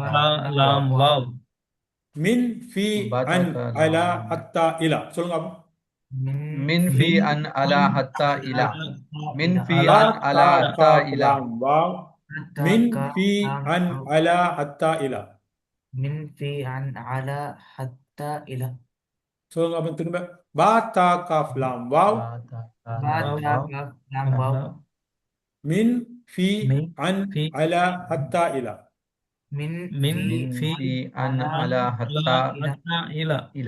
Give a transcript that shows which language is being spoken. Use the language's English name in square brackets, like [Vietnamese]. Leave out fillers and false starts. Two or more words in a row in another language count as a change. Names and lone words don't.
[Arabic] كاف لام واو من في باء تاء அன் கா அலா லாம் حتى إلى [Tamil] சொல்லுங்க அப்ப. [Arabic] min மின் fi في عن على حتى إلى من ila ஃபி அலா பா عن على தா ஹத்தா காஃப் இலா لام واو hatta மின் ka ஃபி lam அன் waw على حتى إلى من في عن على حتى إلى [Tamil] சொல்லுங்க அப்ப திரும்ப [Arabic] باء تاء كاف لام واو باء تاء كاف ba லாம் ta வாவ் كاف لام واو من في மின் அன் ஃபி على حتى إلى min மின் fi மின் ஃபி في عن ala على حتى ila حتى إلى இலா